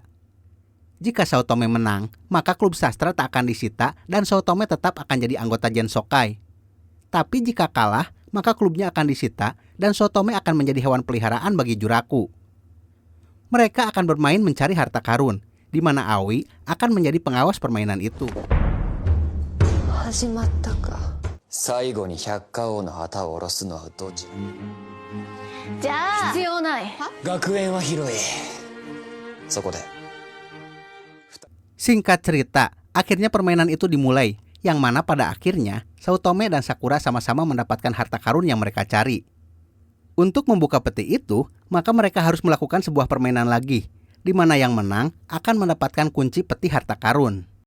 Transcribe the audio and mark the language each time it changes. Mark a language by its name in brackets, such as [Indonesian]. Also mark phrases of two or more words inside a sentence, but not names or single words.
[Indonesian] Jika Saotome menang, maka klub sastra tak akan disita dan Saotome tetap akan jadi anggota Gensokai. Tapi jika kalah, maka klubnya akan disita dan Saotome akan menjadi hewan peliharaan bagi Juraku. Mereka akan bermain mencari harta karun, di mana Aoi akan menjadi pengawas permainan itu. [Japanese] 始まったか。最後に百花王の旗を下ろすのはどちら？じゃあ必要ない。学園は広い。そこで [Indonesian] Singkat cerita, akhirnya permainan itu dimulai, yang mana pada akhirnya Saotome dan Sakura sama-sama mendapatkan harta karun yang mereka cari. Untuk membuka peti itu, maka mereka harus melakukan sebuah permainan lagi, di mana yang menang akan mendapatkan kunci peti harta karun.